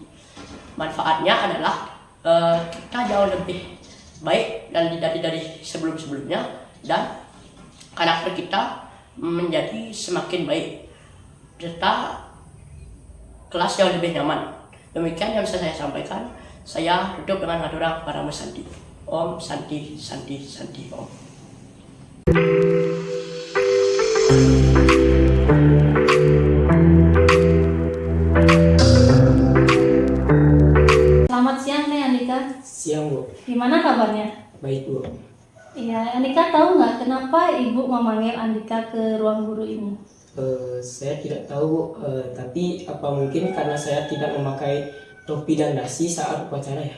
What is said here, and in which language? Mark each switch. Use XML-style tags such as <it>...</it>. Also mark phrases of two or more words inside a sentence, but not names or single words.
<id>Manfaatnya adalah kita jauh lebih baik dari sebelum-sebelumnya, dan karakter kita menjadi semakin baik, serta kelas yang lebih nyaman. Demikian yang bisa saya sampaikan. Saya tutup dengan aturan Parama Santi.</id> <sa>Om Santi, Santi, Santi, Om.</sa> <id>Selamat siang nih Andika. Siang, Bu. Gimana kabarnya? Baik, Bu. Iya, Andika tahu nggak kenapa Ibu memanggil Andika ke ruang guru ini? Saya tidak tahu, Bu. Tapi apa mungkin karena saya tidak memakai topi dan dasi saat upacara ya?</id>